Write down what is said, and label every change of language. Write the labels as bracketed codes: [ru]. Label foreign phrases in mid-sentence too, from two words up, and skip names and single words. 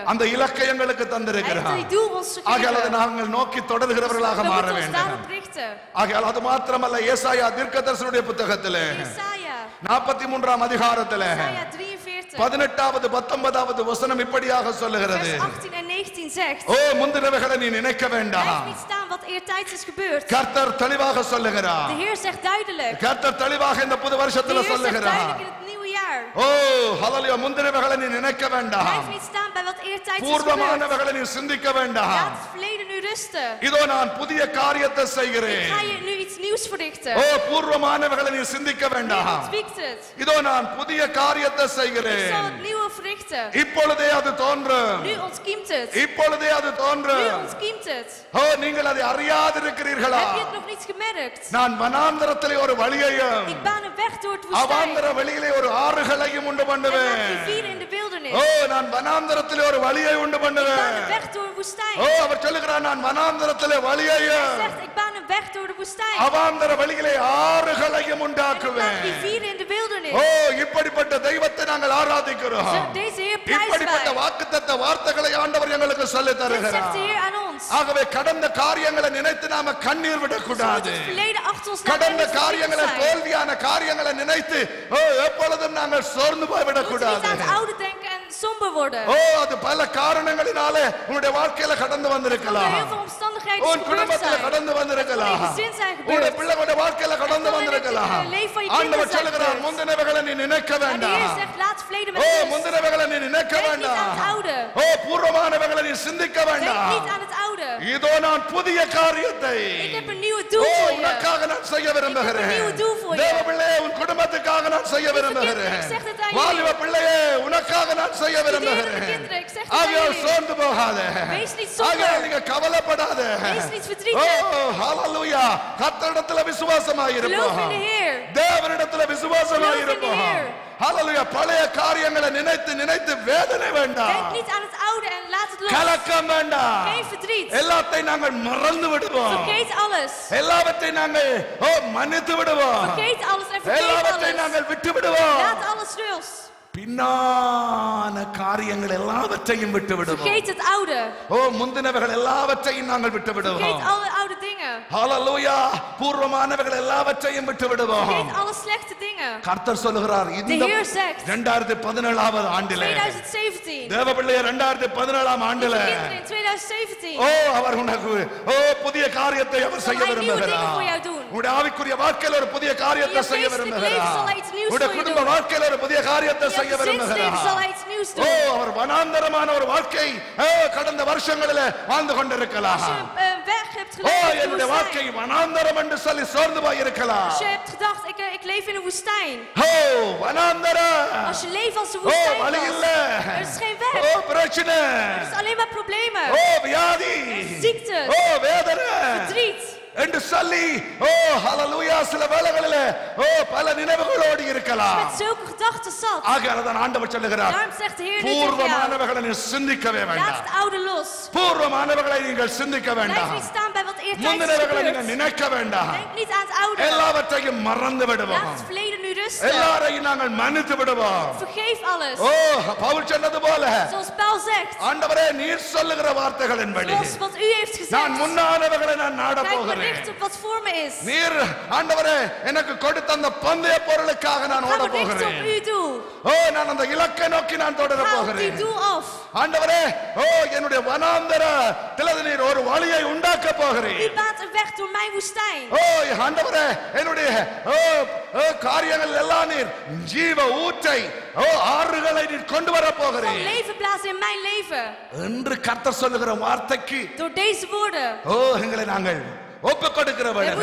[ta] அந்த இலக்கை எங்களுக்கு தந்திருக்கிறார். ஆகையால் அதை நாங்கள் நோக்கி தொடர்கிறவர்களாக மாற வேண்டும். ஆகையால் அது மாத்திரமல்ல, ஏசாயா தீர்க்கதரிசியுடைய புத்தகத்திலே 43ஆம் அதிகாரத்திலே 40. 18வது 19வது வசனம் இப்படியாக சொல்லுகிறது. [nl] Vers 18 en 19 zegt. [ta] ஓ முந்தினவைகளை நீ நினைக்க வேண்டாம். [nl] Blijf niet staan wat eertijds is gebeurd. [ta] கர்த்தர் தெளிவாக சொல்லுகிறார். [nl] De Heer zegt duidelijk. [ta] கர்த்தர் தெளிவாக இந்த புது [nl] De [ta] வருஷத்துல [nl] Heer zegt [ta] சொல்லுகிறார். [nl] duidelijk in het nieuwe jaar. [ta] ஓ ஹalleluya முந்தினவைகளை நீ நினைக்க வேண்டாம். [nl] Blijf niet staan bij wat eertijds is gebeurd. [ta] பூர்வமானவைகளை நீ சிந்திக்க வேண்டாம். [nl] Laat het verleden nu rusten. [ta] இதோ நான் புதிய காரியத்தை [nl] Ik [ta] செய்கிறேன். [nl] ga je nu iets nieuws verrichten. [ta] ஓ பூர்வமானவைகளை நீ சிந்திக்க [nl] Je [ta] வேண்டாம். [nl] ontwiekt het. [ta] இதோ நான் புதிய காரியத்தை [nl] Ik zal [ta] செய்கிறேன். [nl] het nieuwe verrichten. [ta] இப்பொழுதே அது தோன்றும். [nl] Nu ontkiemt het. [ta] இப்பொழுதே அது [nl] Nu [ta] தோன்றும். [nl] ontkiemt het. [ta] ஓ நீங்கள் அதை அறியாதிருக்கிறீர்களா? [nl] Heb je het nog niet gemerkt? [ta] நான் வனாந்தரத்திலே ஒரு வழியையும் [nl] Ik baan een weg door het woestijn. [ta] அவாந்தர வெளியிலே ஒரு ஆறுகளையும் உண்டு [nl] En maak [ta] பண்ணுவேன். [nl] rivieren in de wildernis. [ta] ஓ நான் வனாந்தரத்திலே ஒரு வழியை உண்டு [nl] Ik baan een [ta] பண்ணுவேன். [nl] weg door een woestijn. [ta] ஓ அவர் சொல்லுகிறார் நான் வனாந்தரத்திலே வழியையும் [nl] Hij zegt, ik baan een weg door de woestijn. [ta] அவாந்தர வெளியிலே ஆறுகளையும் [nl] En ik [ta] உண்டாக்குவேன். [nl] maak rivieren in de wildernis. [ta] ஓ இப்படிப்பட்ட தெய்வத்தை நாங்கள் ஆராதிக்கிறோம். [nl] Deze Heer [ta] இப்படிப்பட்ட [nl] prijzen wij. [ta] வாக்குத்தத்த வார்த்தைகளை ஆண்டவர் எங்களுக்கு சொல்லித் [nl] Dit zegt de [ta] தருகிறார். [nl] Heer aan ons. [ta] ஆகவே கடந்த காரியங்களை நினைத்து நாம கண்ணீர் [nl] We moeten [ta] விடக்கூடாது. [nl] het verleden achter ons laten [ta] கடந்த [nl] en niet [ta] காரியங்களை [nl] verdrietig zijn. [ta] தோல்வியான காரியங்களை நினைத்து ஓ எப்பொழுதும் நாங்கள் சோர்ந்து [nl] We moeten niet [ta] போய்விடக்கூடாது. [nl] aan het oude denken en somber worden. [ta] ஓ அது பல காரணங்களினாலே உன்னுடைய வாழ்க்கையில கடந்து [nl] Er [ta] வந்திருக்கலாம். [nl] heel veel omstandigheden [ta] உன் [nl] gebeurd [ta] குடும்பத்துல [nl] zijn. [ta] கடந்து வந்திருக்கலாம். [nl] In je gezin zijn [ta] உன்னுடைய [nl] gebeurd. [ta] பிள்ளைகளுடைய வாழ்க்கையில கடந்து வந்திருக்கலாம். [nl] leven van je [ta] ஆண்டவர் [nl] kinderen zijn [ta] சொல்லுகிறார் [nl] gebeurd. [ta] முந்தினவைகளை நீ நினைக்க [nl] En de [ta] வேண்டாம். [nl] Heer zegt, laat het verleden ஓ met rust. [ta] முந்தினவைகளை நீ நினைக்க [nl] Denk niet [ta] வேண்டாம். [nl] aan het oude. [ta] ஓ பூர்வமானவைகளை நீ சிந்திக்க [nl] Denk [ta] வேண்டாம். [nl] niet aan het oude. [ta] இதோ நான் புதிய காரியத்தை [nl] Ik heb een nieuwe doel ஓ voor je. [ta] உனக்காக நான் செய்ய [nl] Ik heb een [ta] விரும்புகிறேன். [nl] nieuwe doel voor je. [ta] தேவ பிள்ளையே உன் குடும்பத்துக்காக நான் செய்ய விரும்புகிறேன். [nl] Ik zeg het aan [ta] வாலிப [nl] jullie. [ta] பிள்ளையே உனக்காக நான் செய்ய [nl] Studerende [ta] விரும்புகிறேன். [nl] kinderen, ik zeg het aan [ta] ஆகையால் [nl] jullie. [ta] சோர்ந்து போகாத. [nl] Wees niet somber. [ta] ஆகையால் நீங்க கவலைப்படாத. [nl] Wees niet ஓ verdrietig. [ta] ஹalleluya கர்த்தரிடத்துல விசுவாசமாய் [nl] Geloof in [ta] இருப்போம். [nl] de Heer. [ta] தேவனிடத்துல விசுவாசமாய் [nl] Geloof in the [ta] இருப்போம். [nl] Heer. [ta] ஹalleluya பழைய காரியங்களை நினைத்து நினைத்து வேதனை வேண்டாம். [nl] Denk niet aan het oude en laat het los. [ta] கலக்கம் வேண்டாம். [nl] Geen verdriet. [ta] எல்லாத்தையும் நாங்கள் மறந்து விடுவோம். [nl] Vergeet alles. [ta] எல்லாவற்றையும் நாங்கள் மன்னித்து விடுவோம். [nl] Vergeet alles en vergeet [ta] எல்லாவற்றையும் [nl] alles. [ta] நாங்கள் விட்டு விடுவோம். [nl] Laat alles los. [ta] பின்னான காரியங்கள் எல்லாவற்றையும் விட்டு விடுவோம். [nl] Vergeet het oude. [ta] ஓ முந்தினவைகள் எல்லாவற்றையும் நாங்கள் விட்டு விடுவோம். [nl] Vergeet alle oude dingen. [ta] ஹalleluya பூர்வமானவைகள் எல்லாவற்றையும் விட்டு விடுவோம். [nl] Vergeet alle slechte dingen. [ta] கர்த்தர் சொல்லுகிறார் [nl] De [ta] இந்த [nl] Heer zegt, [ta] 2017வது ஆண்டிலே 2017. தேவ பிள்ளையே 2017ஆம் ஆண்டிலே [nl] Kinderen in 2017. [ta] ஓ அவர் உனக்கு புதிய காரியத்தை அவர் செய்ய [nl] Zal hij nieuwe dingen voor [ta] விரும்புகிறார். [nl] jou doen. [ta] உன்னுடைய ஆவிக்குரிய வாழ்க்கையில ஒரு புதிய காரியத்தை [nl] In je [ta] செய்ய [nl] geestelijk leven [ta] விரும்புகிறார். [nl] zal hij iets nieuws [ta] உன்னுடைய [nl] voor je [ta] குடும்ப [nl] doen. [ta] வாழ்க்கையில ஒரு புதிய காரியத்தை [nl] In [ta] செய்ய [nl] je gezinsleven zal hij [ta] விரும்புகிறார். [nl] iets nieuws ஓ doen. [ta] அவர் வனாந்தரமான ஒரு வாழ்க்கை கடந்த வருஷங்களிலே வாழ்ந்து கொண்டிருக்கலாம். [nl] Als je een weg hebt ஓ geleefd in de [ta] என்னுடைய வாழ்க்கை [nl] woestijn. [ta] வனாந்தரம் என்று சொல்லி சோர்ந்து போய் இருக்கலாம். [nl] Als je hebt gedacht, ik leef in een woestijn. [ta] ஓ வனாந்தரம். [nl] Als je leeft als een ஓ woestijn [ta] வழி [nl] was, [ta] இல்ல. [nl] er is geen weg. [ta] ஓ பிரச்சனை. [nl] Er is alleen maar problemen. [ta] ஓ வியாதி. [nl] Ziekte. [ta] ஓ வேதனை. [nl] Verdriet. [ta] என்று சொல்லி ஓ ஹalleluya சில வேளைகளிலே ஓ பல நினைவுகளோடு இருக்கலாம். [nl] Met zulke gedachten zat. [ta] ஆகையால் தான் ஆண்டவர் சொல்லுகிறார் [nl] Daarom zegt de Heer nu tegen jou. [ta] பூர்வமானவைகளை நீ சிந்திக்கவே [nl] Laat [ta] வேண்டாம். [nl] het oude los. [ta] பூர்வமானவைகளை நீங்கள் சிந்திக்க [nl] Blijf [ta] வேண்டாம். [nl] niet staan bij wat eertijds is [ta] முந்தினவைகளை நீங்கள் [nl] gebeurd. [ta] நினைக்க வேண்டாம். [nl] Denk niet aan het oude. [ta] எல்லாவற்றையும் மறந்து விடுவோம். [nl] Laat het verleden nu rusten. [ta] எல்லாரையும் நாங்கள் மன்னித்து விடுவோம். [nl] Vergeef alles. [ta] ஓ பவுல் சொன்னது போல [nl] Zoals Paul zegt. [ta] ஆண்டவரே நீர் சொல்லுகிற வார்த்தைகளின்படி [nl] Zoals wat u heeft [ta] நான் [nl] gezegd. [ta] முன்னானவைகளை நான் நாட [nl] Kijk maar [ta] போகிறேன். [nl] richt op wat voor me is. [ta] நீர் ஆண்டவரே எனக்கு கொடுத்த அந்த பந்தய பொருளுக்காக நான் [nl] Ga [ta] ஓட [nl] maar richten [ta] போகிறேன். [nl] op uw doel. [ta] ஓ நான் அந்த இலக்கை நோக்கி நான் தொடர [nl] Ga op die [ta] போகிறேன். [nl] doel af. [ta] ஆண்டவரே ஓ என்னுடைய வனாந்தரத்தில் நீர் ஒரு வழியை உண்டாக்க போகிறேன். [nl] U baant een weg door mijn woestijn. [ta] ஓ ஆண்டவரே என்னுடைய காரியங்கள் எல்லாம் நீர் ஜீவ ஊற்றை ஓ ஆறுகளை நீர் கொண்டு வர [nl] Van [ta] போகிறேன் [nl] leven blazen in mijn leven. [ta] என்று கர்த்தர் சொல்லுகிற வார்த்தைக்கு [nl] Door deze woorden. [ta] ஓ எங்களை நாங்கள் ஒப்புக் கொடுக்கிற [nl] We moeten